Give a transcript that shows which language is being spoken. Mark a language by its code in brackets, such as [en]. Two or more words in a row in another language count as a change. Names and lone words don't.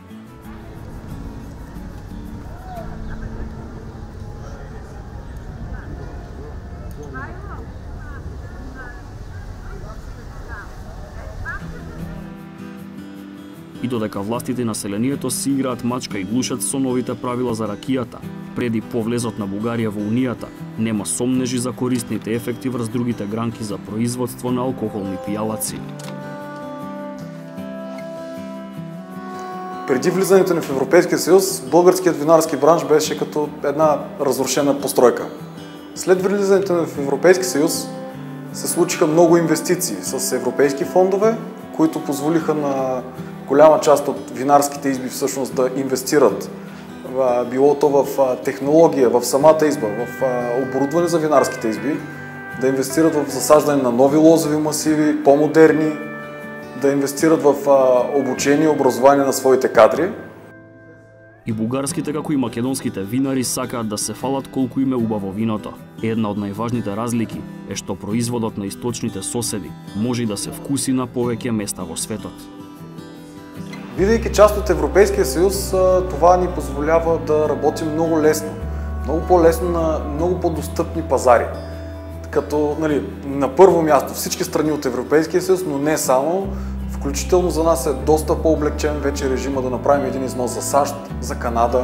[mk] И додека властите и населението си играат мачка и глушат со новите правила за ракијата, преди по влезот на Бугарија во Унијата, нема сомнежи за корисните ефекти врз другите гранки за производство на алкохолни пијалаци. [bg] Преди влизането ни в Европейския съюз, българският винарски бранш беше като една разрушена постройка. След влизането ни в Европейския съюз се случиха много инвестиции с европейски фондове, които позволиха на голяма част от винарските изби всъщност да инвестират. Било то в технология, в самата изба, в оборудване за винарските изби, да инвестират в засаждане на нови лозови масиви, по-модерни, да инвестират в обучение и образование на своите кадри. [mk] И бугарските како и македонските винари сакаат да се фалат колку им е убаво виното. Една од најважните разлики е што производот на источните соседи може да се вкуси на повеќе места во светот. [bg] Бидейки част от Европейския съюз, това ни позволява да работим много лесно, много по-лесно на много по-достъпни пазари. Като на първо място всички страни от Европейския съюз, но не само, включително за нас е доста по-облегчен вече режима да направим един износ за САЩ, за Канада.